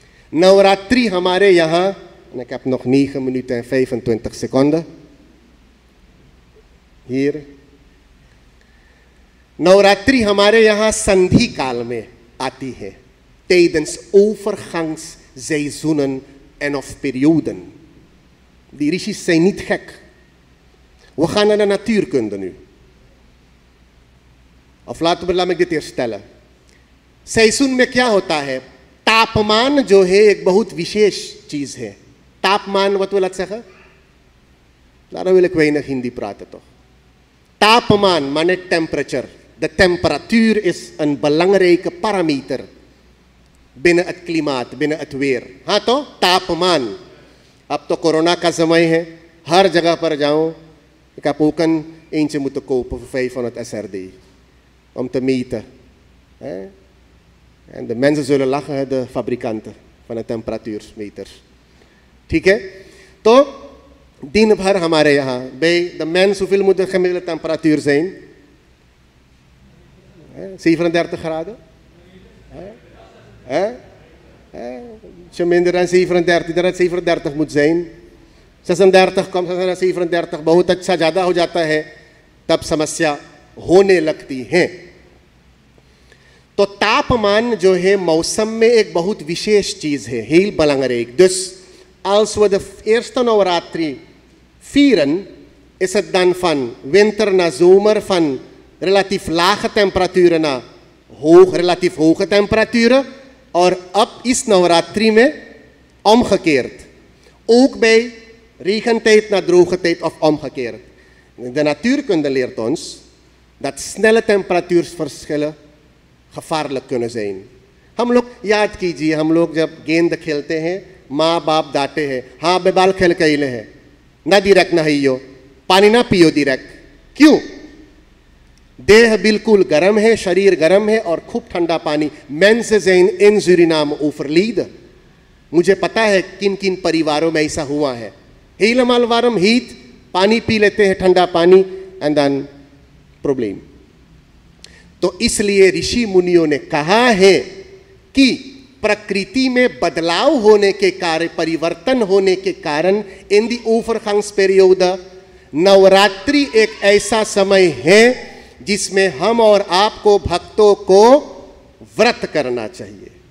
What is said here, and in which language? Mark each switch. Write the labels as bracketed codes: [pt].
[nl] Navratri [hi] हमारे यहाँ, [nl] en ik heb nog 9 minuten en 25 seconden. Hier. [hi] Navratri हमारे यहाँ संधि काल में आती है, [nl] tijdens overgangsseizoenen en of perioden. Die rishis zijn niet gek. We gaan naar de natuurkunde nu. Of laat me dit eerst stellen. [hi] Seizoen में क्या होता है? तापमान जो है एक बहुत विशेष चीज है. [nl] Taapmaan, wat wil dat zeggen? Daarom wil ik weinig Hindi praten toch. Taapmaan, maar net temperature. De temperatuur is een belangrijke parameter binnen het klimaat, binnen het weer. [hi] हाँ तो तापमान. अब तो कोरोना का समय है, हर जगह पर जाओ. [nl] Ik heb ook een eentje moeten kopen voor 500 SRD. Om te meten. En de mensen zullen lachen, de fabrikanten van de temperatuurmeters. [hi] ठीक है? तो दिन भर हमारे यहाँ [nl] bij de mens hoeveel moet de gemiddelde temperatuur zijn? 37 graden? Als je minder dan 37, dan 37 moet zijn. [hi] 36 कम से 37 बहुत अच्छा ज़्यादा हो जाता है, तब समस्या होने लगती है. तो तापमान जो है मौसम में एक बहुत विशेष चीज़ है, [nl] heel belangrijk. Dus als we de eerste Navaratri vieren, is het dan van winter naar zomer, van relatief lage temperaturen naar relatief hoge temperaturen. [hi] और अब इस नवरात्रि में omgekeerd. [nl] Ook bij regentijd naar droge tijd of omgekeerd. De natuurkunde leert ons dat snelle temperatuurverschillen gevaarlijk kunnen zijn. [hi] हम लोग याद कीजिए, हम लोग जब गेंद खेलते हैं, माँ बाप डांटे हैं, हाँ बेबाल खेल कैले है, ना direct नहाइयो, पानी ना पियो direct. क्यों? देह बिल्कुल गर्म है, शरीर गर्म है और खूब ठंडा पानी. [nl] Mensen zijn in Suriname overleden. [hi] मुझे पता है किन किन परिवारों में ऐसा हुआ है. [nl] Helemaal warm, [hi] heat, पानी पी लेते हैं, ठंडा पानी, [en] and then [hi] प्रॉब्लम. तो इसलिए ऋषि मुनियों ने कहा है कि प्रकृति में बदलाव होने के कारण, परिवर्तन होने के कारण इन दी overgangsperiode नवरात्रि एक ऐसा समय है जिसमें हम और आपको भक्तों को व्रत करना चाहिए.